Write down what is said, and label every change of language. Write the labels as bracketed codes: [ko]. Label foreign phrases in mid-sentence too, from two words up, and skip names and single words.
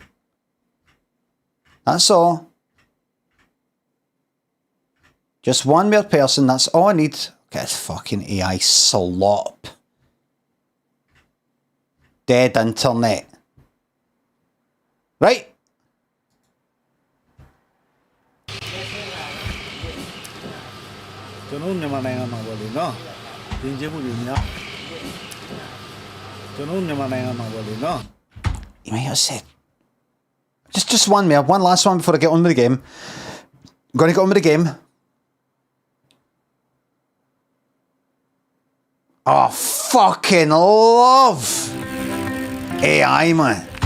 [en] That's all. Just one more person. That's all I need. Get this fucking AI slop. Dead internet. Right? [my] 저는မြန်မာနိုင်ငံမှာပေါ့လေနော်ယဉ်ကျေးမှုတွေများကျွန်တော်မြန်မာနိုင်ငံမှာပေါ့လေနော် [en] You may have said. Just one more. One last one before I get on with the game. I'm going to get on with the game. Oh, fucking love AI, man.